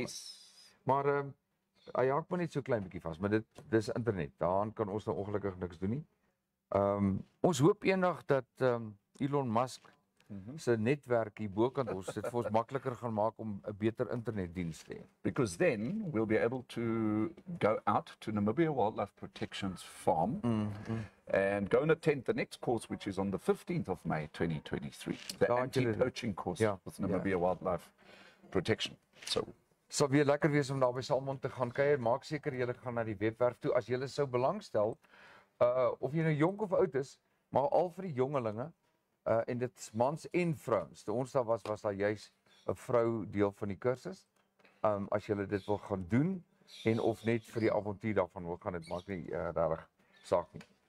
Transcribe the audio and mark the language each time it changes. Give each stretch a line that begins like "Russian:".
English: Yes.
Afrikaans: Maar hy haak maar net so klein bietjie vas, maar dis internet. Daaraan kan ons nou ongelukkig niks doen nie. Ons hoop eendag dat Elon Musk se netwerk hier bokant ons dit vir ons makliker gaan maak om 'n beter internetdiens te hê.
English: Because then we'll be able to go out to Namibia Wildlife Protection's farm and go and attend the next course, which is on the 15th of May 2023, the anti-poaching course with Namibia Wildlife Protection. So
Afrikaans: sal weer lekker wees om daar by Salmon te gaan kuier. Maak seker julle gaan na die webwerf toe as julle sou belangstel, of jy nou jonk of oud is, maar al vir die jongelinge. En dit is mans en vrouens. Toe ons daar was daar juis 'n vrou deel van die kursus. As julle dit wil gaan doen en of net vir die avontuur daarvan wil gaan, dit maak nie regtig saak nie.